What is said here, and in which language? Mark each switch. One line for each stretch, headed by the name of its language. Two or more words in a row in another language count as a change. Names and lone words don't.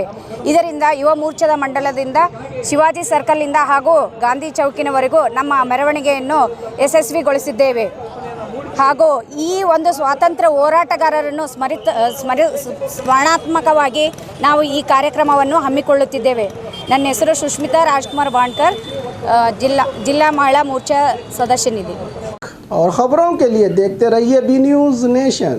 Kannada: ಇದರಿಂದ ಯುವ ಮೋರ್ಚಾದ ಮಂಡಲದಿಂದ ಶಿವಾಜಿ ಸರ್ಕಲ್ನಿಂದ ಹಾಗೂ ಗಾಂಧಿ ಚೌಕಿನವರೆಗೂ ನಮ್ಮ ಮೆರವಣಿಗೆಯನ್ನು ಯಶಸ್ವಿಗೊಳಿಸಿದ್ದೇವೆ। ಹಾಗೂ ಈ ಒಂದು ಸ್ವಾತಂತ್ರ್ಯ ಹೋರಾಟಗಾರರನ್ನು ಸ್ಮರಣಾತ್ಮಕವಾಗಿ ನಾವು ಈ ಕಾರ್ಯಕ್ರಮವನ್ನು ಹಮ್ಮಿಕೊಳ್ಳುತ್ತಿದ್ದೇವೆ. ನನ್ನ ಹೆಸರು ಸುಷ್ಮಿತಾ ರಾಜ್ಕುಮಾರ್ ಬಾಣ್ಕರ್, ಜಿಲ್ಲಾ ಮಹಿಳಾ ಮೋರ್ಚಾ ಸದಸ್ಯನಿಧಿ.
Hindi: और खबरों के लिए देखते रहिए बी न्यूज़ नेशन।